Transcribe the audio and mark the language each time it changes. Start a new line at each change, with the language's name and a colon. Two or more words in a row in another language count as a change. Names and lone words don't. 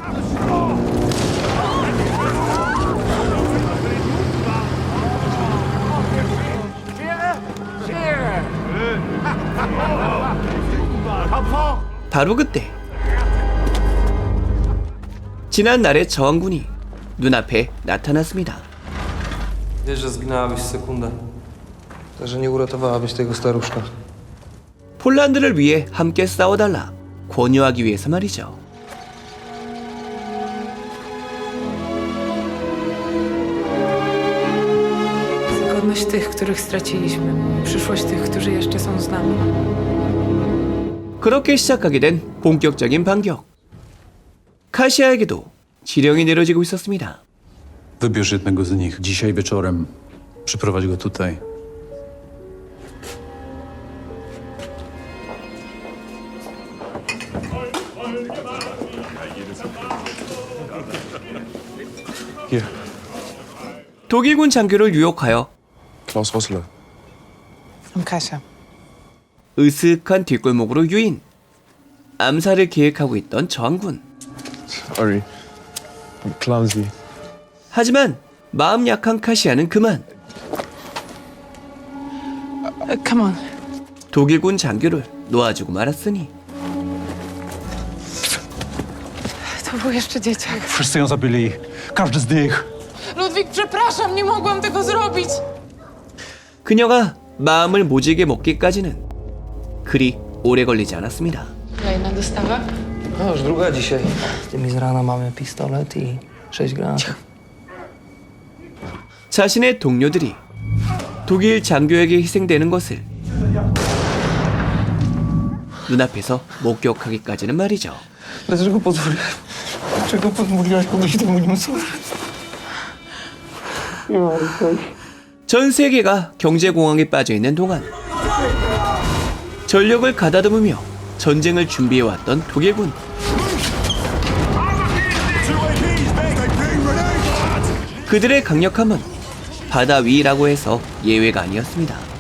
Korean: 바로 그때 지난날의 저항군이 눈앞에 나타났습니다.
Polish: Wiesz, że zginęłabyś w sekundę. Że nie uratowałabyś tego staruszka.
Korean: 폴란드를 위해 함께 싸워달라 권유하기 위해서 말이죠.
Polish: Godność tych, których straciliśmy. Przyszłość tych, którzy jeszcze są z nami.
Korean: 그렇게 시작하게 된 본격적인 반격. 카시아에게도 지령이 내려지고 있었습니다.
Polish: Wybierz jednego z nich dzisiaj wieczorem. Przyprowadź go tutaj.
English: Here.
Korean: 독일군 장교를 유혹하여
English: Klaus Rosler. I'm Kasia.
Korean: 으슥한 뒷골목으로 유인. 암살을 계획하고 있던 저항군.
English: Sorry. I'm clumsy.
Korean: 하지만 마음 약한 카시아는 그만
English: Come on.
Korean: 독일군 장교를 놓아주고 말았으니
Polish: To był jeszcze dzieciak. Wszyscy ją zabili. Każdy z nich. Ludwik, przepraszam, nie mogłam tego zrobić.
Korean: 그녀가 마음을 모질게 먹기까지는 그리 오래 걸리지 않았습니다.
Polish: Kolejna dostawa? No już druga dzisiaj. Z tymi z rana mamy pistolet i 6 granatów.
Korean: 자신의 동료들이 독일 장교에게 희생되는 것을 눈앞에서 목격하기까지는 말이죠.
Polish: Dlaczego pozwoliłeś? Dlaczego pozwoliłaś komuś temu nie usłużyć?
Korean: 전 세계가 경제공황에 빠져있는 동안 전력을 가다듬으며 전쟁을 준비해왔던 독일군. 그들의 강력함은 바다 위라고 해서 예외가 아니었습니다.